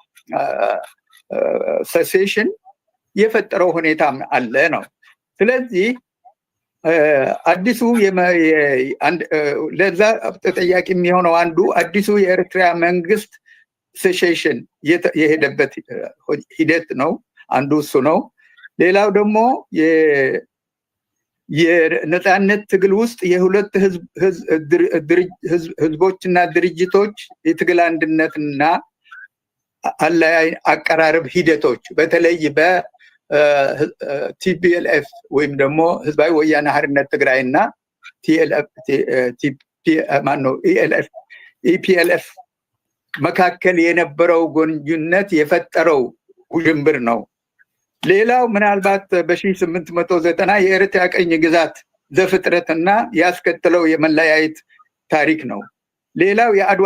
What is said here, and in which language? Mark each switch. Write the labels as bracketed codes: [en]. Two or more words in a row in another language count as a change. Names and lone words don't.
[am] ሰሴሽን የፈጠረው ሁኔታ አለ ነው። ስለዚህ አዲሱ ለዛ ተጠያቂ የሚሆነው አንዱ አዲሱ የኤርትራ መንግስት ሴሴሽን የሄደበት ሂደት ነው። አንዱ እሱ ነው። ሌላው ደግሞ የነፃነት ትግል ውስጥ የሁለት ህዝቦችና ድርጅቶች የትግል አንድነትና አለያይ አቀራረብ ሂደቶች በተለይ በቲፒኤልኤፍ ወይም ደግሞ ህዝባዊ ወያነ ሓርነት ትግራይና ኢፒኤልኤፍ መካከል የነበረው ግንኙነት የፈጠረው ውዥንብር ነው። ሌላው ምናልባት በ1890 የኤርትራ ቀኝ ግዛት ዘፍጥረትና ያስከተለው የመለያየት ታሪክ ነው። ሌላው የአድዋ